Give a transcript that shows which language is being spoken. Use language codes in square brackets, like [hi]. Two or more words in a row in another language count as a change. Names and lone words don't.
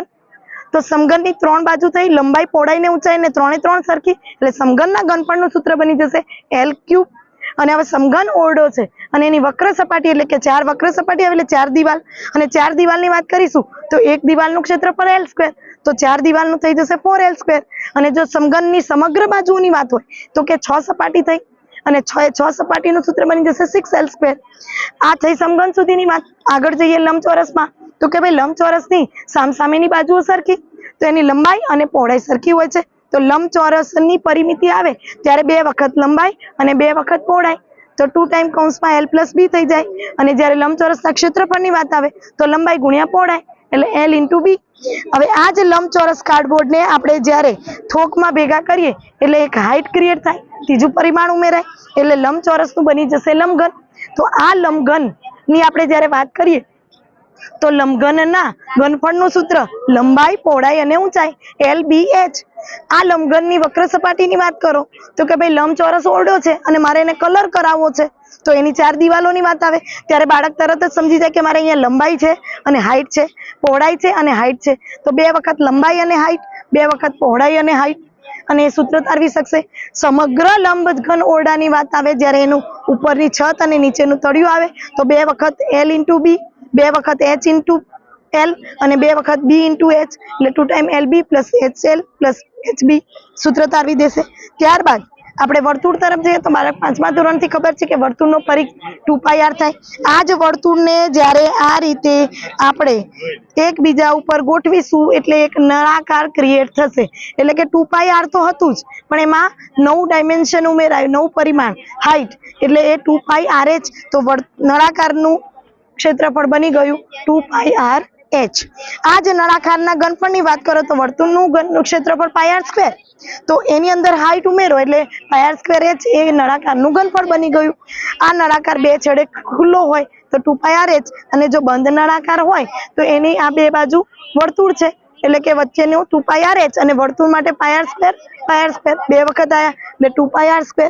[gu] તો સમઘનની ત્રણ બાજુ થઈ લંબાઈ પહોળાઈ ને ઊંચાઈ ને ત્રણે ત્રણ સરખી એટલે સમઘનના ઘનફળનું સૂત્ર બની જશે l³ અને હવે સમઘન ઓરડો છે અને એની વક્ર સપાટી એટલે કે ચાર વક્ર સપાટી આવે એટલે ચાર દીવાલ અને ચાર દીવાલની વાત કરીશું તો એક દીવાલનું ક્ષેત્રફળ l² તો ચાર દીવાલનું થઈ જશે 4l² અને જો સમઘનની સમગ્ર બાજુઓની વાત હોય તો કે 6 સપાટી થઈ અને 6 સપાટીનું સૂત્ર બની જશે 6l²। આ થઈ સમઘન સુધીની વાત। આગળ જઈએ લંબચોરસમાં તો કે ભાઈ લંબચોરસની સામસામેની બાજુઓ સરખી તો એની લંબાઈ અને પહોળાઈ સરખી હોય છે તો લંબચોરસની પરિમિતિ આવે ત્યારે 2 વખત લંબાઈ અને 2 વખત પહોળાઈ તો 2 ટાઈમ કૌંસમાં l+b થઈ જાય અને જ્યારે લંબચોરસના ક્ષેત્રફળની વાત આવે તો લંબાઈ ગુણ્યા પહોળાઈ એટલે l/b। હવે આ જ લંબચોરસ કાર્ડબોર્ડ ને આપણે જ્યારે થોકમાં ભેગા કરીએ એટલે એક [en] height create [gu] થાય, તીજું પરિમાણ ઉમેરાય એટલે લંબચોરસનું બની જશે લંબઘન। તો આ લંબઘનની આપણે જ્યારે વાત કરીએ તો લંબઘનના ઘનફળનું સૂત્ર લંબાઈ, પહોળાઈ અને ઊંચાઈ l/b/h। આ લંબઘનની વક્ર સપાટીની વાત કરો તો કે ભાઈ લંબચોરસ ઓરડો છે અને મારે એને કલર કરાવો છે તો એની ચાર દીવાલોની વાત આવે ત્યારે બાળક તરત જ સમજી જાય કે મારે અહીંયા લંબાઈ છે અને હાઈટ છે, પહોળાઈ છે અને હાઈટ છે તો 2 વખત લંબાઈ અને હાઈટ, 2 વખત પહોળાઈ અને હાઈટ અને એ સૂત્ર તારવી શકશે। સમગ્ર લંબઘન ઓરડાની વાત આવે જ્યારે એનું ઉપરની છત અને નીચેનું તળિયું આવે તો 2 વખત l/b, 2 વખત h/l અને 2 વખત b/h એટલે 2 ટાઈમ lb + hL + hb સૂત્ર તારવી દેશે। ત્યારબાદ આપણે વર્તુળ તરફ જઈએ તો બાળક 5મા ધોરણથી ખબર છે કે વર્તુળનો પરિઘ 2πr થાય। આ જ વર્તુળને જ્યારે આ રીતે આપણે એકબીજા ઉપર ગોઠવીશું એટલે એક નળાકાર ક્રિએટ થશે એટલે કે 2πr તો હતું જ પણ એમાં 9 ડાયમેન્શન ઉમેરાયું, 9 પરિમાણ હાઈટ એટલે એ 2πrh તો નળાકારનું ક્ષેત્રફળ બની ગયું 2πrh। આ જ નળાકારના ઘનફળની વાત કરો તો વર્તુળનું ક્ષેત્રફળ πr² તો એની અંદર હાઈટ ઉમેરો એટલે πr²h એ નળાકારનું ઘનફળ બની ગયું। આ નળાકાર બે છેડે ખુલ્લો હોય તો 2πrh અને જો બંધ નળાકાર હોય તો એની આ બે બાજુ વર્તુળ છે એટલે કે વચ્ચેનું 2πrh અને વર્તુળ માટે πr² બે વખત આયા એટલે 2πr²।